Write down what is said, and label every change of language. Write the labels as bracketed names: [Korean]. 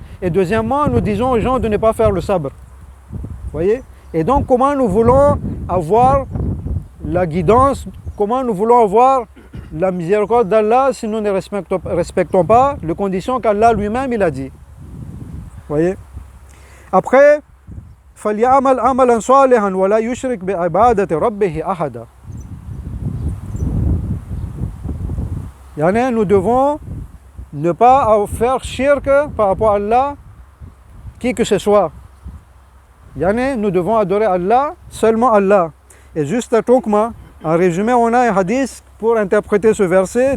[French] Et deuxièmement, nous disons aux gens de ne pas faire le sabr. Voyez? Et donc, comment nous voulons avoir la guidance, comment nous voulons avoir la miséricorde d'Allah si nous ne respectons pas les conditions qu'Allah lui-même il a dit. Voyez? [Arabic] Après, فَلْيَعْمَلْ عَمَلًا صَالِحًا وَلَا يُشْرِكْ بِعِبَادَةِ رَبِّهِ أَحَدًا. [French] Yani, nous devons ne pas faire shirk par rapport à Allah, qui que ce soit. Yani, nous devons adorer Allah, seulement Allah. Et juste à Tokma, en résumé, on a un hadith pour interpréter ce verset.